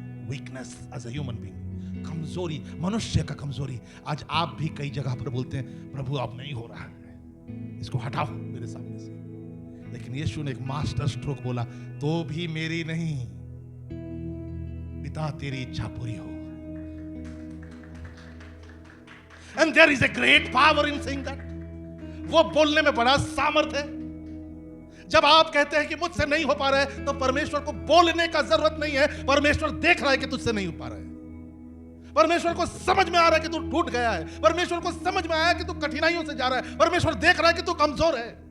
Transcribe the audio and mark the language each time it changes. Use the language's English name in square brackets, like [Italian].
[English] weakness as a human being, [Hindi] कमजोरी, मनुष्य का कमजोरी। आज आप भी कई जगह पर बोलते हैं प्रभु अब नहीं हो रहा है, इसको हटाओ मेरे सामने से। लेकिन यीशु ने एक मास्टर स्ट्रोक बोला, तो भी मेरी नहीं पिता तेरी इच्छा पूरी हो। [English] And there is a great power in saying that। [Hindi] वो बोलने में बड़ा सामर्थ है। जब आप कहते हैं कि मुझसे नहीं हो पा रहा है, तो परमेश्वर को बोलने का जरूरत नहीं है, परमेश्वर देख रहा है कि तुझसे नहीं हो पा रहा है। परमेश्वर को समझ में आ रहा है कि तू टूट गया है, परमेश्वर को समझ में आया कि तू कठिनाइयों से जा रहा है, परमेश्वर देख रहा है कि तू कमजोर है।